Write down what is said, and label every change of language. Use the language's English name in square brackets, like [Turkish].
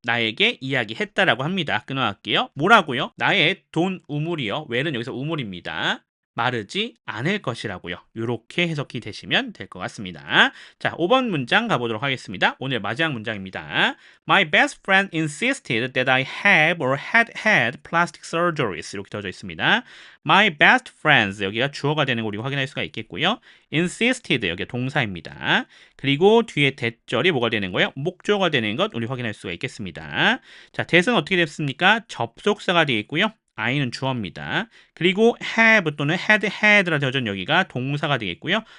[Korean] 나에게 이야기했다라고 합니다. 끊어갈게요. 뭐라고요? 나의 돈 우물이요. well은 여기서 우물입니다. 마르지 않을 것이라고요. 이렇게 해석이 되시면 될 것 같습니다. 자, 5번 문장 가보도록 하겠습니다. 오늘 마지막 문장입니다. [English] My best friend insisted that I have or had had plastic surgeries. [Korean] 이렇게 되어져 있습니다. [English] My best friends, [Korean] 여기가 주어가 되는 거 우리가 확인할 수가 있겠고요. insisted, 여기가 동사입니다. 그리고 뒤에 that절이 뭐가 되는 거예요? 목조가 되는 것 우리 확인할 수가 있겠습니다. 자, that은 어떻게 됐습니까? 접속사가 되겠고요. I는 주어입니다. 그리고 have 또는 had라 되어진 여기가 동사가 되겠고요.